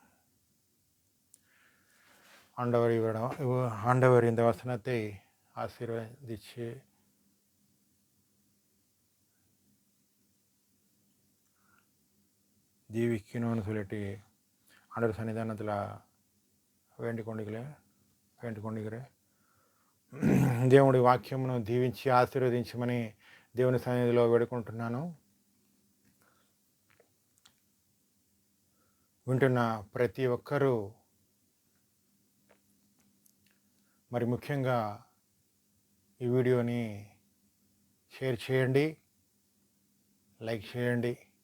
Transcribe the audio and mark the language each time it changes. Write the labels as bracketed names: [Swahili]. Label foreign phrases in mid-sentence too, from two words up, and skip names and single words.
[Tamil] ஆண்டவர் இந்த வசனத்தை ஆசீர்வதிச்சு ஜீவிக்கணும்னு சொல்லிட்டு ஆண்டவர் சன்னிதானத்தில் வேண்டிக் கொண்டிக்கிறேன். [Telugu] దేవుడి వాక్యమును దీవించి ఆశీర్వదించమని దేవుని సన్నిధిలో వేడుకుంటున్నాను. వింటున్న ప్రతి ఒక్కరూ మరి ముఖ్యంగా ఈ వీడియోని షేర్ చేయండి, లైక్ చేయండి.